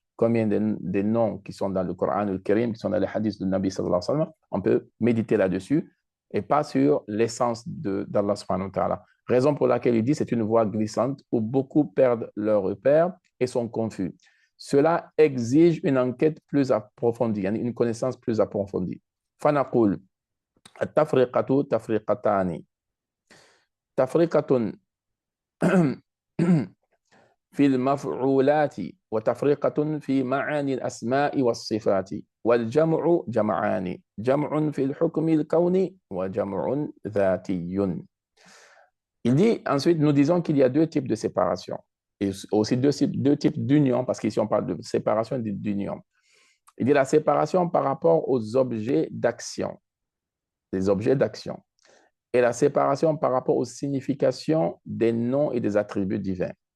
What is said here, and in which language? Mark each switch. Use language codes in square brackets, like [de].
[fr] Combien des noms qui sont dans le Coran le Karim, qui sont dans les hadiths du Nabi sallallahu alayhi wa sallam, on peut méditer là-dessus et pas sur l'essence d'Allah subhanahu wa ta'ala. Raison pour laquelle il dit c'est une voie glissante où beaucoup perdent leur repère et sont confus. Cela exige une enquête plus approfondie, une connaissance plus approfondie. [ar] Fanaqul, tafriqatu tafriqatani. Tafriqatun في المفعولات وتفرقة في معاني الأسماء والصفات والجمع جمعان جمع في الحكم الكوني وجمع ذاتي. [fr] Il dit ensuite, nous disons qu'il y a deux types de séparation et aussi deux types d'union, parce qu'ici on parle de séparation et d'union. Il dit la séparation par rapport aux objets d'action, les objets d'action, et la séparation par rapport aux significations des noms et des attributs divins.